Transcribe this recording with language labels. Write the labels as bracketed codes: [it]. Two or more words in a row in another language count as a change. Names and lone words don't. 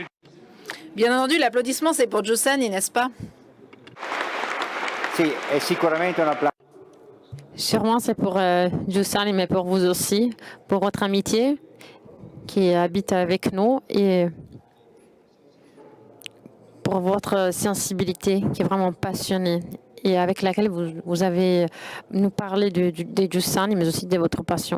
[fr] Bien entendu, l'applaudissement, c'est pour Giussani, n'est-ce pas? [it] Sì, è sicuramente un applauso. [fr] Sûrement, c'est pour Giussani, mais pour vous aussi, pour votre amitié qui habite avec nous et pour votre sensibilité qui est vraiment passionnée et avec laquelle vous avez nous parlé de Giussani, mais aussi de votre passion.